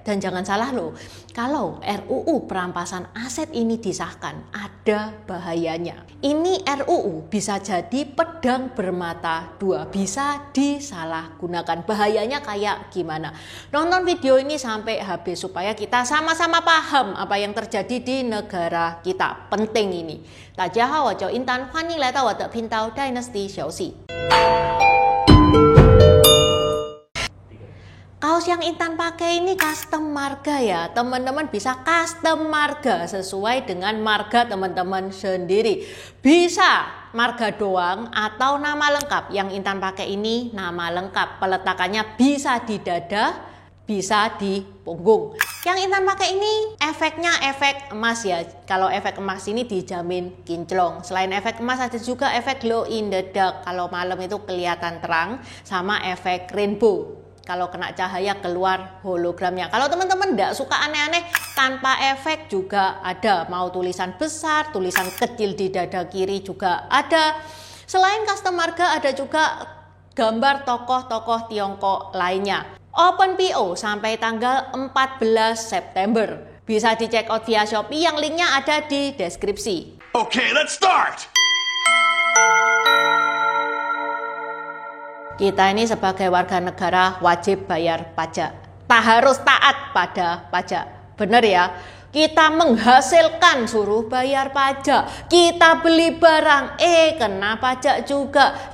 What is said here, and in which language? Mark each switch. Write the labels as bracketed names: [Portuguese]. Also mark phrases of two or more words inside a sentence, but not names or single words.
[Indonesian] Dan jangan salah loh, kalau RUU perampasan aset ini disahkan, ada bahayanya. Ini RUU bisa jadi pedang bermata dua, bisa disalahgunakan. Bahayanya kayak gimana? Nonton video ini sampai habis supaya kita sama-sama paham apa yang terjadi di negara kita. Penting ini. [Chinese] 大家好，我叫Intan，欢迎来到我的频道 Dynasty 消息。 [Indonesian] Kaos yang Intan pakai ini custom marga ya, teman-teman bisa custom marga sesuai dengan marga teman-teman sendiri. Bisa marga doang atau nama lengkap. Yang Intan pakai ini nama lengkap, peletakannya bisa di dada, bisa di punggung. Yang Intan pakai ini efeknya efek emas ya. Kalau efek emas ini dijamin kinclong. Selain efek emas ada juga efek [English] glow in the dark. [Indonesian] Kalau malam itu kelihatan terang, sama efek rainbow. Kalau kena cahaya keluar hologramnya. Kalau teman-teman tidak suka aneh-aneh, tanpa efek juga ada. Mau tulisan besar, tulisan kecil di dada kiri juga ada. Selain custom marga ada juga gambar tokoh-tokoh Tiongkok lainnya. [English] Open PO [Indonesian] sampai tanggal 14 September. Bisa dicek out via Shopee yang linknya ada di deskripsi. [English] Okay, let's start! [Indonesian] Kita ini sebagai warga negara wajib bayar pajak. Tak harus taat pada pajak. Bener ya? Kita menghasilkan suruh bayar pajak. Kita beli barang, kena pajak juga.